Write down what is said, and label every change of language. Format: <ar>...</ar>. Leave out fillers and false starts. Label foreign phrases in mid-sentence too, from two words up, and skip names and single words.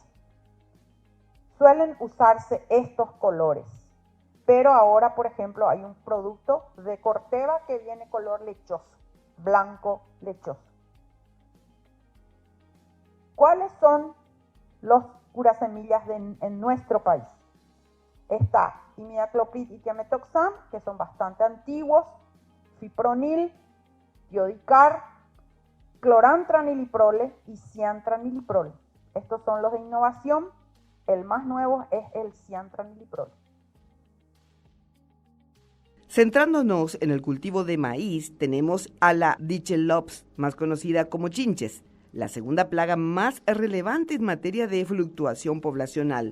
<es>Suelen usarse estos colores, pero ahora, por ejemplo, hay un producto de Corteva que viene color lechoso, blanco lechoso. ¿Cuáles son los curasemillas en nuestro país? Está imidacloprid y tiametoxam, que son bastante antiguos, fipronil, tiodicar, clorantraniliprole y ciantraniliprole. Estos son los de innovación. El más nuevo es el ciantraniliprole. Centrándonos en el cultivo de maíz, tenemos a la Dichelops, más conocida como chinches, la segunda plaga más relevante en materia de fluctuación poblacional.</es>